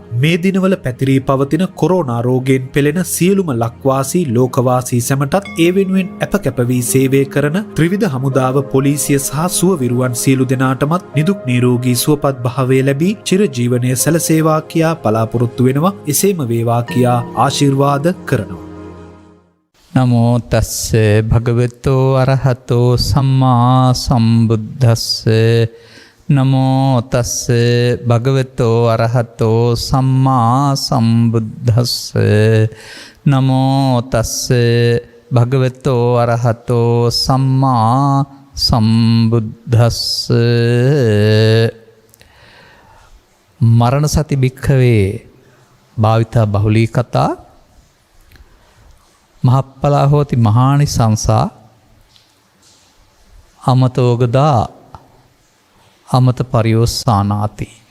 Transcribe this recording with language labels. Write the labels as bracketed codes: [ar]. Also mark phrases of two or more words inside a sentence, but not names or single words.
[si] මේ දිනවල පැතිරී පවතින කොරෝනා රෝගයෙන් පෙළෙන සියලුම ලක්වාසී ලෝකවාසී සැමටත් ඒ වෙනුවෙන් අප වී සේවය කරන ත්‍රිවිධ හමුදාව, පොලිසිය සහ සුවවිරුවන් සියලු දෙනාටමත් නිදුක් නිරෝගී සුවපත් භාවය ලැබී චිරජීවනයේ සැලසේවා කියා බලාපොරොත්තු වෙනවා. එසේම වේවා කියා ආශිර්වාද කරනවා. [pi] නමෝ තස්ස භගවතෝ අරහතෝ සම්මා සම්බුද්දස්ස. නමෝ තස්ස භගවතෝ අරහතෝ සම්මා සම්බුද්දස්ස. නමෝ තස්ස භගවතෝ අරහතෝ සම්මා සම්බුද්දස්ස. මරණ සති භික්ඛවේ භාවිතා බහුලී කතා මහප්පලා හෝති මහානි සංසා අමතෝගදා අමත පරියෝස්සානාති.